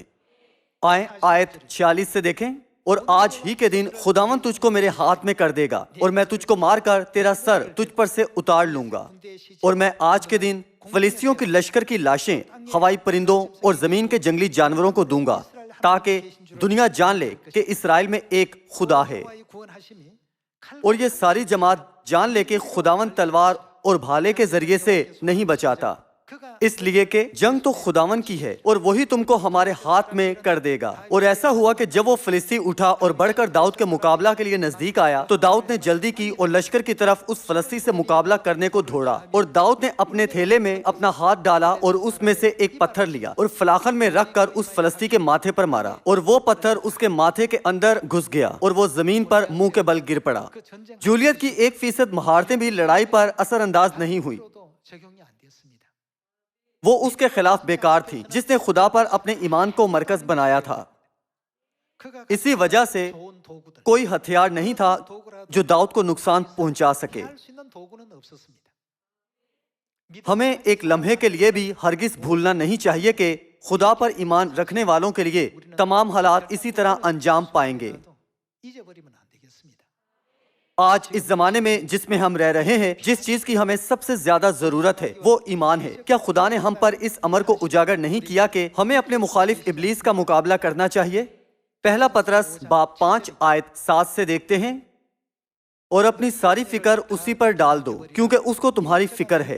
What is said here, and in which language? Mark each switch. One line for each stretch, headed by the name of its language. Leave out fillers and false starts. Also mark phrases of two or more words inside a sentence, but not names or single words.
Urdu: آئیں آیت 46 سے دیکھیں، اور آج ہی کے دن خداوند تجھ کو میرے ہاتھ میں کر دے گا اور میں تجھ کو مار کر تیرا سر تجھ پر سے اتار لوں گا، اور میں آج کے دن فلسطینیوں کی لشکر کی لاشیں ہوائی پرندوں اور زمین کے جنگلی جانوروں کو دوں گا تاکہ دنیا جان لے کہ اسرائیل میں ایک خدا ہے،
Korean: 여호와의 구원하심이
Urdu: اور یہ ساری جماعت جان لے کہ خداوند تلوار اور بھالے کے ذریعے سے نہیں بچاتا،
Korean: 그가
Urdu: اس لیے کہ جنگ تو خداوند کی ہے اور وہی تم کو ہمارے ہاتھ میں کر دے گا۔ اور ایسا ہوا کہ جب وہ فلسطی اٹھا اور بڑھ کر داؤد کے مقابلہ کے لیے نزدیک آیا تو داؤد نے جلدی کی اور لشکر کی طرف اس فلسطی سے مقابلہ کرنے کو دوڑا، اور داؤد نے اپنے تھیلے میں اپنا ہاتھ ڈالا اور اس میں سے ایک پتھر لیا اور فلاخن میں رکھ کر اس فلسطی کے ماتھے پر مارا، اور وہ پتھر اس کے ماتھے کے اندر گھس گیا اور وہ زمین پر منہ کے بل گر پڑا۔
Korean: 그 전쟁
Urdu: جولیت کی 1% مہارتیں بھی لڑائی پر اثر انداز نہیں ہوئی،
Korean: 도 적용이 안 됐습니다.
Urdu: وہ اس کے خلاف بیکار تھی جس نے خدا پر اپنے ایمان کو مرکز بنایا تھا۔
Korean: 그가
Urdu: اسی وجہ سے
Korean: 좋은 도구들
Urdu: کوئی ہتھیار نہیں تھا جو داؤد کو نقصان پہنچا سکے۔
Korean: 할 수 있는 도구는 없었습니다.
Urdu: ہمیں ایک لمحے کے لیے بھی ہرگز بھولنا نہیں چاہیے کہ خدا پر ایمان رکھنے والوں کے لیے تمام حالات اسی طرح انجام پائیں گے۔
Korean: 잊어버리면 안 되겠습니다.
Urdu: آج اس زمانے میں جس میں ہم رہ رہے ہیں، جس چیز کی ہمیں سب سے زیادہ ضرورت ہے وہ ایمان ہے۔ کیا خدا نے ہم پر اس امر کو اجاگر نہیں کیا کہ ہمیں اپنے مخالف ابلیس کا مقابلہ کرنا چاہیے؟ پہلا پطرس باب 5 آیت 7 سے دیکھتے ہیں، اور اپنی ساری فکر اسی پر ڈال دو کیونکہ اس کو تمہاری فکر ہے۔